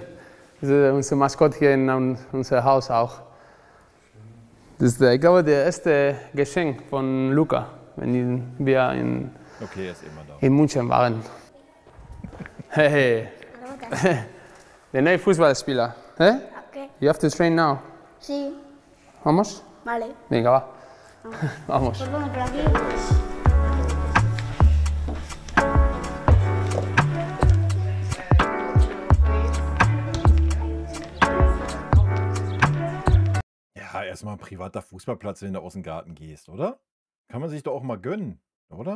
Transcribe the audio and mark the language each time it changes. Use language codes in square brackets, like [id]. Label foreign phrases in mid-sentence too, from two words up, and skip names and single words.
[de] Das ist unser Maskott hier in unser Haus auch. Das ist, ich glaube, der erste Geschenk von Luca, wenn wir Okay, er ist immer da. in München waren. Hey, der neue Fußballspieler. Eh? Ok, [en] You have to train now. [es] sí, Vamos? vale. Venga, va. Vamos. Pues bueno, por aquí. [de] Ja, erstmal ein privater Fußballplatz, wenn du aus dem Garten gehst, oder? Kann man sich doch auch mal gönnen, oder?